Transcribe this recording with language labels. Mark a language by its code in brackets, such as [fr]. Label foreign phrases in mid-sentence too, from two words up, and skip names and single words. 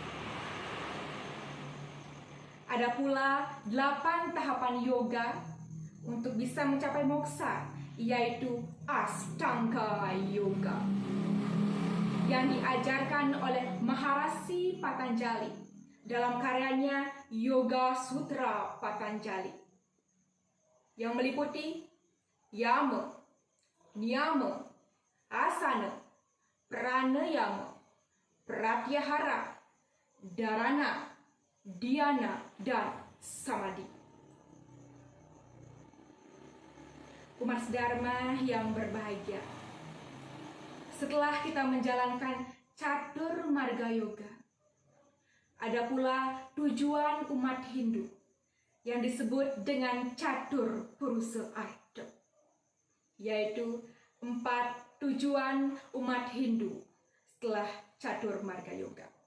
[id] Ada pula 8 tahapan yoga untuk bisa mencapai moksa, yaitu Ashtanga Yoga, yang diajarkan oleh Maharishi Patanjali dalam karyanya Yoga Sutra Patanjali, yang meliputi yama, niyama, asana, pranayama, pratyahara, dharana, dhyana, dan samadhi. Umat sedharma yang berbahagia, setelah kita menjalankan Catur Marga Yoga, ada pula tujuan umat Hindu yang disebut dengan Catur Purusa Artha, yaitu 4 tujuan umat Hindu setelah Catur Marga Yoga.